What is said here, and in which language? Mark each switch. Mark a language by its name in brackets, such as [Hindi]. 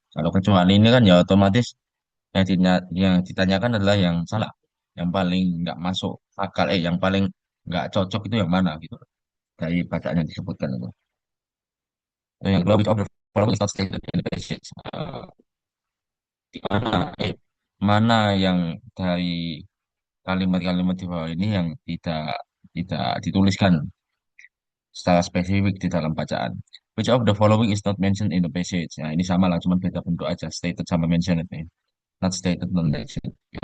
[Indonesian] Kalau kecuali ini kan ya otomatis yang ditanyakan adalah yang salah, yang paling nggak masuk akal, yang paling nggak cocok itu yang mana gitu dari bacaan yang disebutkan itu. Dan yang kedua, [English] which of the following is not stated in the passage? [Indonesian] Di mana, mana yang dari kalimat-kalimat di bawah ini yang tidak tidak dituliskan secara spesifik di dalam bacaan. [English] Which of the following is not mentioned in the passage? [Indonesian] Nah, ini sama lah, cuma beda bentuk aja. [English] Stated sama mentioned. Not stated, non mentioned.